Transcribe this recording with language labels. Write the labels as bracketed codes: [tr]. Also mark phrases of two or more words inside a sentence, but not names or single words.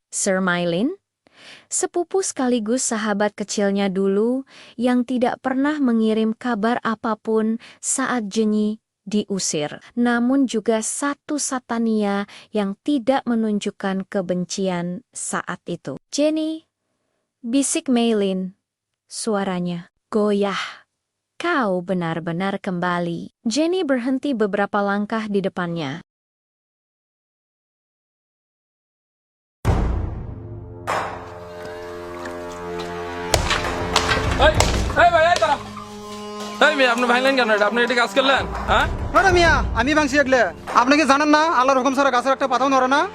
[id] Sir Mylin, sepupu sekaligus sahabat kecilnya dulu yang tidak pernah mengirim kabar apapun saat Zhenyi diusir, namun juga satu Satania yang tidak menunjukkan kebencian saat itu. Zhenyi, bisik Mylin, suaranya goyah. Kau benar-benar kembali. Zhenyi berhenti beberapa langkah di depannya. [bn] মিয়া আপনি ভাঙলেন কেন এটা? আপনি এটা কাজ করলেন? হ্যাঁ আরে মিয়া আমি ভাঙছি এগলে। আপনি কি জানেন না আল্লাহর হুকুম ছাড়া গাছের একটা পাতাও নড়ে না?